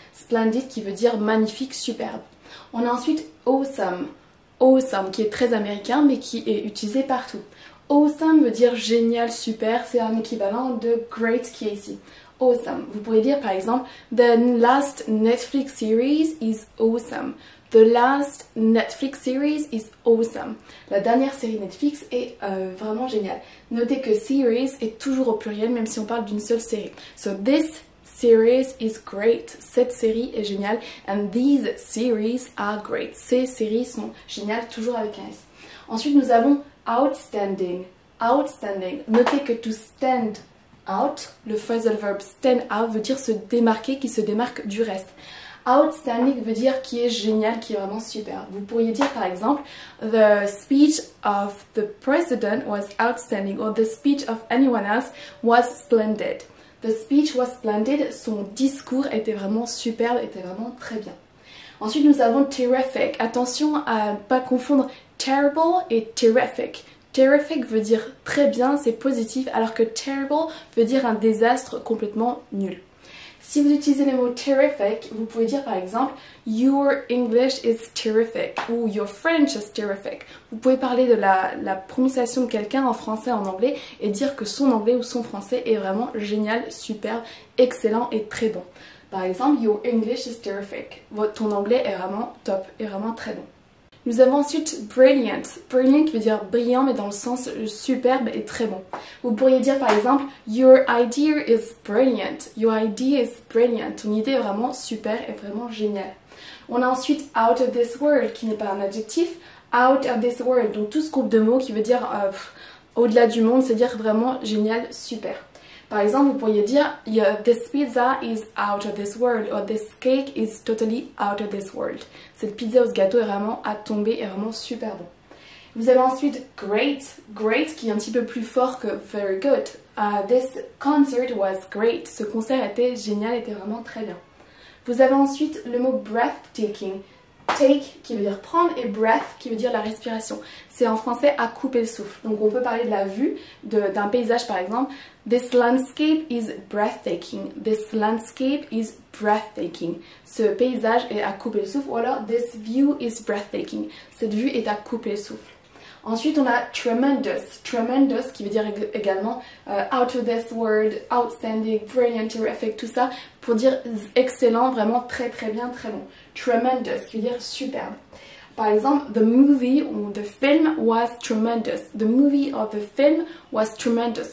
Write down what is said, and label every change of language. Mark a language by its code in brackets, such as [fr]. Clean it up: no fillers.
[fr] Splendid qui veut dire magnifique, superbe. On a ensuite awesome. Awesome qui est très américain mais qui est utilisé partout. Awesome veut dire génial, super, c'est un équivalent de great qui est ici. Awesome. Vous pourriez dire par exemple [en] the last Netflix series is awesome. The last Netflix series is awesome. [fr] La dernière série Netflix est vraiment géniale. Notez que series est toujours au pluriel même si on parle d'une seule série. [en] So this series is great. [fr] Cette série est géniale. [en] And these series are great. [fr] Ces séries sont géniales, toujours avec un S. Ensuite, nous avons outstanding. Outstanding. Notez que to stand out, le phrasal verb stand out veut dire se démarquer, qui se démarque du reste. Outstanding veut dire qui est génial, qui est vraiment super. Vous pourriez dire par exemple [en] the speech of the president was outstanding or the speech of anyone else was splendid. The speech was splendid. [fr] Son discours était vraiment superbe, était vraiment très bien. Ensuite, nous avons terrific. Attention à ne pas confondre terrible et terrific. Terrific veut dire très bien, c'est positif, alors que terrible veut dire un désastre complètement nul. Si vous utilisez le mot terrific, vous pouvez dire par exemple [en] your English is terrific [fr] ou [en] your French is terrific. [fr] Vous pouvez parler de la prononciation de quelqu'un en français, en anglais et dire que son anglais ou son français est vraiment génial, superbe, excellent et très bon. Par exemple, [en] your English is terrific. [fr] Ton anglais est vraiment top, est vraiment très bon. Nous avons ensuite brilliant. Brilliant veut dire brillant mais dans le sens superbe et très bon. Vous pourriez dire par exemple [en] your idea is brilliant. Your idea is brilliant. [fr] Ton idée est vraiment super et vraiment géniale. On a ensuite out of this world qui n'est pas un adjectif. Out of this world. Donc tout ce groupe de mots qui veut dire au-delà du monde, c'est-à-dire vraiment génial, super. Par exemple, vous pourriez dire [en] this pizza is out of this world or this cake is totally out of this world. [fr] Cette pizza ou ce gâteau est vraiment à tomber, est vraiment super bon. Vous avez ensuite great, great qui est un petit peu plus fort que very good. [en] This concert was great. [fr] Ce concert était génial, était vraiment très bien. Vous avez ensuite le mot breathtaking. Take qui veut dire prendre et breath qui veut dire la respiration. C'est en français à couper le souffle. Donc on peut parler de la vue d'un paysage par exemple. [en] This landscape is breathtaking. This landscape is breathtaking. [fr] Ce paysage est à couper le souffle. Ou alors [en] this view is breathtaking. [fr] Cette vue est à couper le souffle. Ensuite, on a tremendous. Tremendous qui veut dire également out of this world, outstanding, brilliant, terrific, tout ça pour dire excellent, vraiment très très bien, très bon. Tremendous qui veut dire superbe. Par exemple, [en] the movie [fr] ou [en] the film was tremendous. The movie or the film was tremendous.